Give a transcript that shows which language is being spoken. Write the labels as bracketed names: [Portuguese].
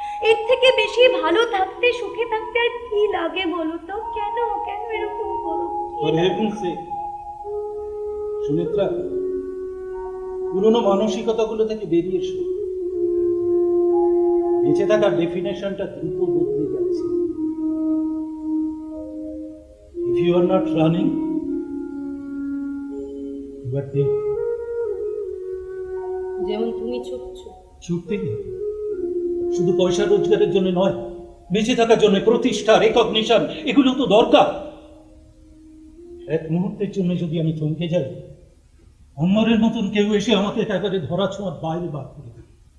[Bangla] এর থেকে বেশি ভালো থাকতে, সুখে থাকতে আর কি লাগে বলো তো? কেন কেন এরকম করো? [English] For heaven's sake, [Bangla] সুনেত্রা, পুরনো মানসিকতাগুলো থেকে বেরিয়ে এসো। বেঁচে থাকার ডেফিনেশনটা দ্রুত বদলে যাচ্ছে। [English] If you are not running, you are dead. [Bangla] যেমন তুমি ছুটছো। ছুটতে গিয়ে শুধু পয়সা রোজগারের জন্য নয়, বেঁচে থাকার জন্য প্রতিষ্ঠা, রেকগনিশন, এগুলো তো দরকার। এক মুহূর্তের জন্য যদি আমি থমকে যাই, অন্যের মতন কেউ এসে আমাকে একেবারে ধরা ছোঁয়ার বাইরে বার করে দেবে।